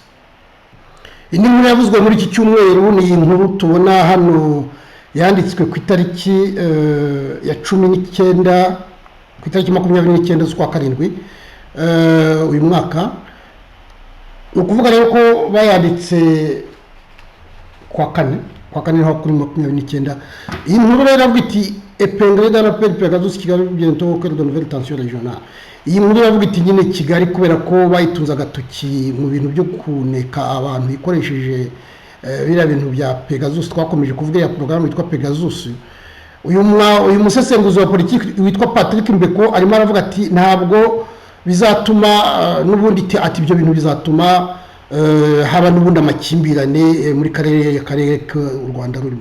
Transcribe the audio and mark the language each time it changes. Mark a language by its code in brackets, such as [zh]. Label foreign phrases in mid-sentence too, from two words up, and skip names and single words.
[rw] Indi nkuru yavuzwe muri iki cyumweru ni inkuru tubona hano yanditswe ku itariki ya 19, ku itariki 29 z'ukwa karindwi uyu mwaka. Ni ukuvuga rero ko bayanditse kwa kane naho kuri 29. Iyi nkuru rero iravuga iti [fr] épinglé dans l'appel Pegasus Kigali bientôt au cœur de nouvelle tension régionale. [rw] Iyi nkuru iravuga iti nyine Kigali kubera ko bayitunze agatoki mu bintu byo kuneka abantu ikoresheje biriya bintu bya Pegasus. Twakomeje kuvuga ya porogaramu yitwa Pegasus. Uyu musesenguzi wa politiki witwa Patrick Mbeko arimo aravuga ati ntabwo bizatuma n'ubundi ati ibyo bintu bizatuma haba n'ubundi amakimbirane muri karere u Rwanda rurimo.